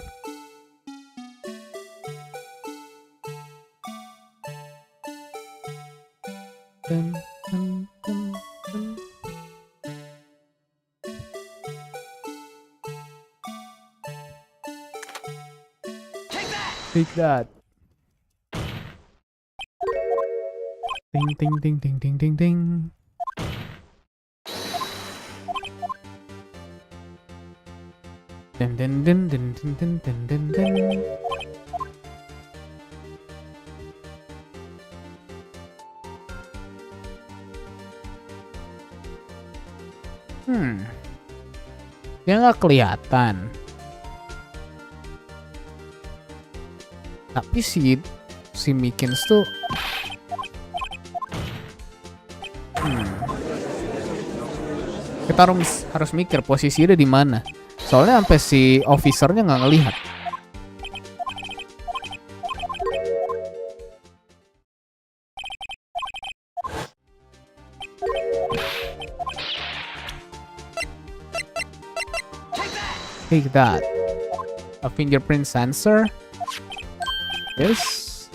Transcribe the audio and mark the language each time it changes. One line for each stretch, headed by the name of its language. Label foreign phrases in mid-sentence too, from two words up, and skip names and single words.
English: Teng teng teng teng. Take that. Ting ting ting ting ting ting ting. Den den den den den den den den.
Indonesian: Dia nggak kelihatan. Tapi si Mikins tuh kita harus mikir posisinya di mana. Soalnya sampai si officernya nggak ngelihat.
English: Take that. A fingerprint sensor. Yes.